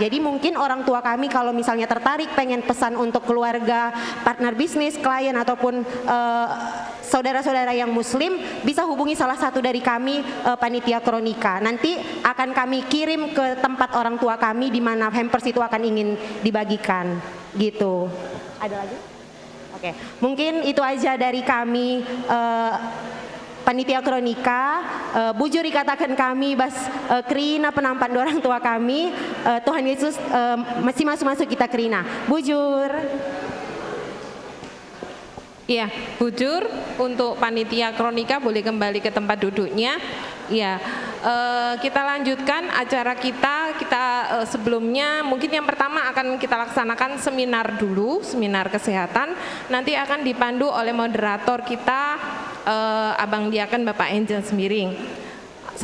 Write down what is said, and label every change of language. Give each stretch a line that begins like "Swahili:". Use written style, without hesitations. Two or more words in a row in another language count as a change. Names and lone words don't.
Indonesian: Jadi mungkin orang tua kami kalau misalnya tertarik pengen pesan untuk keluarga, partner bisnis, klien ataupun saudara-saudara yang muslim bisa hubungi salah satu dari kami panitia kronika. Nanti akan kami kirim ke tempat orang tua kami di mana hampers itu akan ingin dibagikan gitu. Ada lagi? Oke, mungkin itu aja dari kami panitia kronika.
Batak Karo: Bujur dikatakan kami bas
Indonesian: Krina penampan orang tua kami. Tuhan Yesus masih masuk kita Krina. Bujur. Iya, bujur untuk panitia kronika boleh kembali ke tempat duduknya. Iya, kita lanjutkan acara kita. Sebelumnya mungkin yang pertama akan kita laksanakan seminar dulu, seminar kesehatan. Nanti akan dipandu oleh moderator kita, Abang Diaken Bapak Angel Semiring.